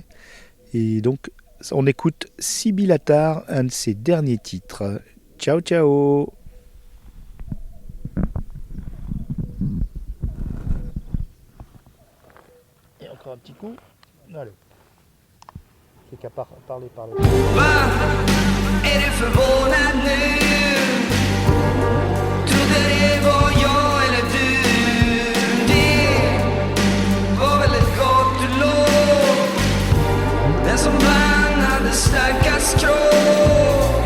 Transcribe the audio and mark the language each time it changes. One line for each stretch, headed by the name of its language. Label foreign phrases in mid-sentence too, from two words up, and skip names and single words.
French: Et donc, on écoute Sybille Attard, un de ses derniers titres.
Italian: Ciao, ciao.
French: Et encore un petit coup, allez. C'est qu'à parler. Va,
Swedish: är du förvånad nu? Trodde det var jag eller du? Det var väl ett gott lov. Den som vann hade starkast kropp.